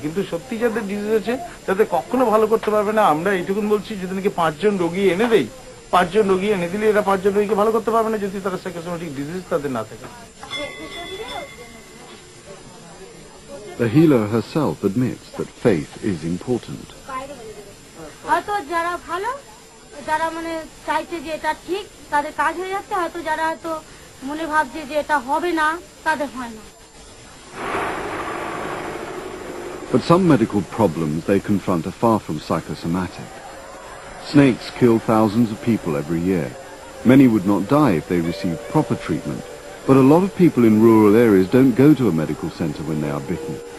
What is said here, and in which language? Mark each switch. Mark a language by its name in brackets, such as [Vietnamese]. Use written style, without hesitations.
[Bangla] কিন্তু সত্যি যাদের ডিজিজ আছে তাদের কখনো ভালো করতে পারবে না। আমরা এইটুকুন বলছি, যদি নাকি 5 জন রোগী এনে দেই, 5 জন রোগী এনে দিলে এরা 5 জন রোগীকে ভালো করতে পারবে না যদি তারা সাইকোসোমাটিক ডিজিজ তাদের না থাকে। [English] The healer herself admits that faith is important. [Bangla] হয়তো যারা ভালো, যারা মানে চাইছে যে এটা ঠিক, তাদের কাজ হয়ে যাচ্ছে। হয়তো যারা হয়তো মনে ভাবছে যে এটা হবে না, তাদের হয় না। [English] But some medical problems they confront are far from psychosomatic. Snakes kill thousands of people every year. Many would not die if they received proper treatment, but a lot of people in rural areas don't go to a medical center when they are bitten.